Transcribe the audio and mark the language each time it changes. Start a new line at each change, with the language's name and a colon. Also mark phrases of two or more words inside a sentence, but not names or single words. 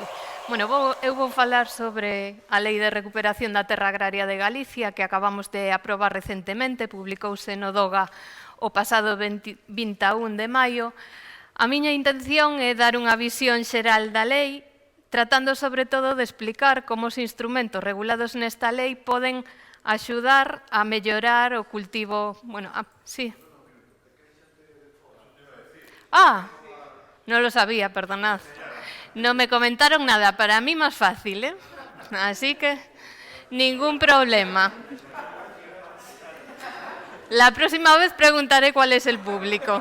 Galician: Bueno, eu vou falar sobre a Lei de Recuperación da Terra Agraria de Galicia que acabamos de aprobar recentemente, publicouse no DOGA o pasado 21 de maio. A miña intención é dar unha visión xeral da lei, tratando sobre todo de explicar como os instrumentos regulados nesta lei poden axudar a mellorar o cultivo...
Spanish: Bueno, sí. Non lo sabía, perdonad. No me comentaron nada, para mí más fácil, ¿eh? Así que ningún problema. La próxima vez preguntaré cuál es el público.